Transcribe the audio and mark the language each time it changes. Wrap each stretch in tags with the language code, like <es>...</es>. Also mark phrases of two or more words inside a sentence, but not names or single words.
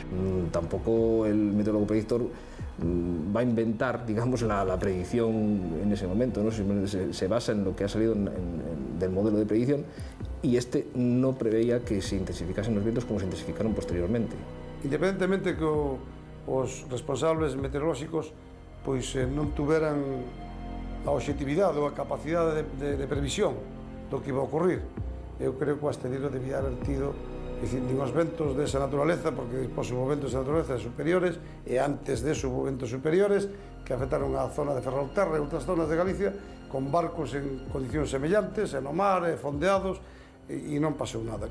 <es>Tampoco el meteorólogo predictor va a inventar, digamos, la predicción en ese momento, ¿no? Se basa en lo que ha salido del modelo de predicción y este no preveía que se intensificasen los vientos como se intensificaron posteriormente.</es> <gl>Independentemente que os responsables meteorolóxicos pois non tuveran a objetividade ou a capacidade de previsión do que</gl> <es>iba a ocurrir,</es> <gl>eu creo que o astillero debía haber tido nin os ventos desa naturaleza, porque despois hubo ventos de naturaleza superiores e antes deso hubo ventos superiores que afectaron a zona de Ferrolterra e outras zonas de Galicia con barcos en condicións semellantes, en o mar, fondeados, e non pasou nada.</gl>